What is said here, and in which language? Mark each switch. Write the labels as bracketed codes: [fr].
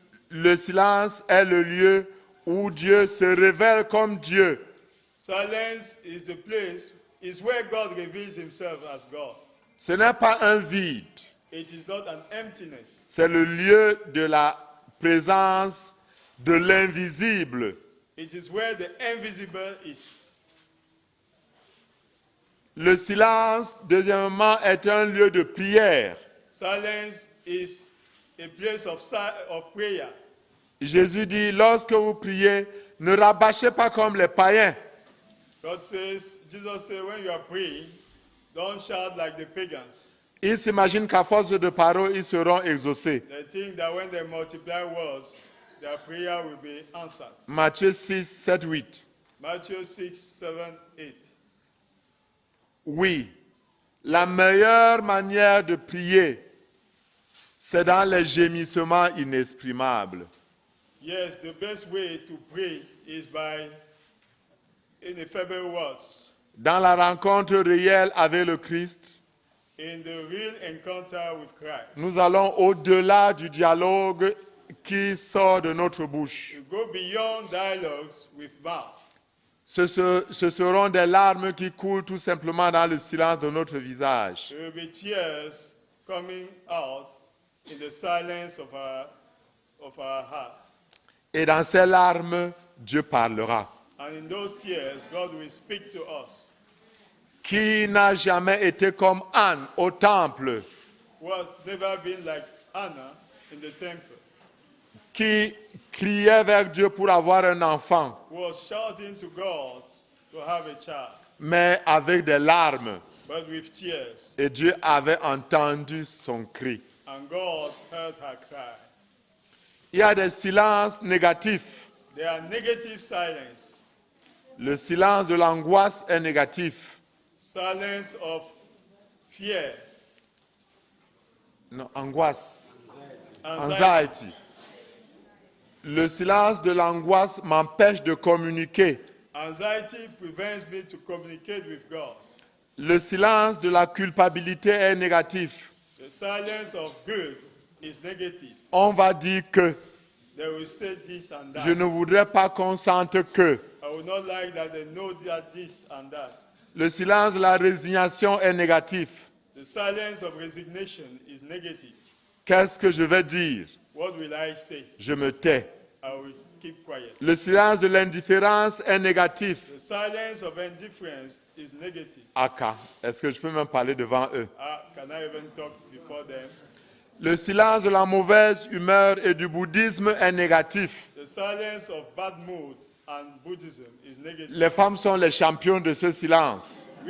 [fr] Le silence est le lieu où Dieu se révèle comme Dieu. [en] Silence is where God reveals himself as God. [fr] Ce n'est pas un vide, [en] It is not an emptiness. [fr] c'est le lieu de la présence de l'invisible. [en] It is where the invisible is. [fr] Le silence, deuxièmement, est un lieu de prière. [en] Silence is a place of prayer. [fr] Jésus dit, lorsque vous priez, ne rabâchez pas comme les païens. [en] Jesus said, when you are praying, don't shout like the pagans. [fr] Ils s'imaginent qu'à force de paroles, ils seront exaucés. [en] They think that when they multiply words, their prayer will be answered. [fr] Matthieu 6, 7, 8. [en] Matthew 6, 7, 8. [fr] Oui, la meilleure manière de prier, c'est dans les gémissements inexprimables. [en] Yes, the best way to pray is by ineffable words. [fr] Dans la rencontre réelle avec le Christ, [en] In the real encounter with Christ, [fr] nous allons au-delà du dialogue qui sort de notre bouche. [en] you go beyond dialogues with mouth. [fr] Ce seront des larmes qui coulent tout simplement dans le silence de notre visage. [en] There will be tears coming out in the silence of our heart. [fr] Et dans ces larmes, Dieu parlera. [en] And in those tears, God will speak to us. [fr] Qui n'a jamais été comme Anne au temple, [en] Who has never been like Anna in the temple, [fr] qui criait vers Dieu pour avoir un enfant, [en] who was shouting to God to have a child, [fr] mais avec des larmes. [en] but with tears. [fr] Et Dieu avait entendu son cri. [en] And God heard her cry. [fr] Il y a des silences négatifs. [en] There are negative silence. [fr] Le silence de l'angoisse est négatif. [en] Silence of fear, [fr] Non, angoisse. [en] anxiety. Anxiety. [fr] Le silence de l'angoisse m'empêche de communiquer. [en] Anxiety prevents me to communicate with God. [fr] Le silence de la culpabilité est négatif. [en] The silence of guilt is negative. [fr] On va dire que. [en] They will say this and that. [fr] Je ne voudrais pas qu'on sente que. [en] I would not like that they know that this and that. [fr] Le silence de la résignation est négatif. [en] The silence of resignation is negative. [fr] Qu'est-ce que je vais dire? [en] What will I say? [fr] Je me tais. [en] I will keep quiet. [fr] Le silence de l'indifférence est négatif. [en] The silence of indifference is negative. [fr] Aka, est-ce que je peux même parler devant eux? [en] Can I even talk before them? [fr] Le silence de la mauvaise humeur et du bouddhisme est négatif. [en] The silence of bad mood and Buddhism is negative. [fr] Les femmes sont les champions de ce silence.